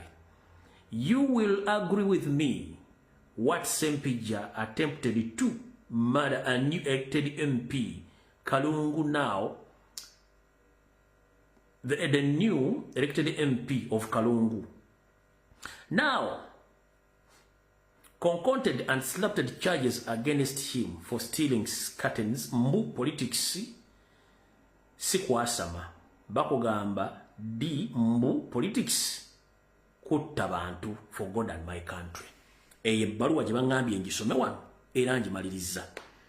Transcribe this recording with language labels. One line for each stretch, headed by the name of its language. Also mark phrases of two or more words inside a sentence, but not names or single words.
English: You will agree with me what Sempija attempted to murder a new elected MP, Kalungu now, the new elected MP of Kalungu. Now, concocted and slapped charges against him for stealing curtains.
Ganda: Mbu politics sikwasama bakugamba di mbu politics kutta bantu
English: for God and my country.
Ganda: Eye baluwa gye bangambye ngisome wano era ngimaliriza.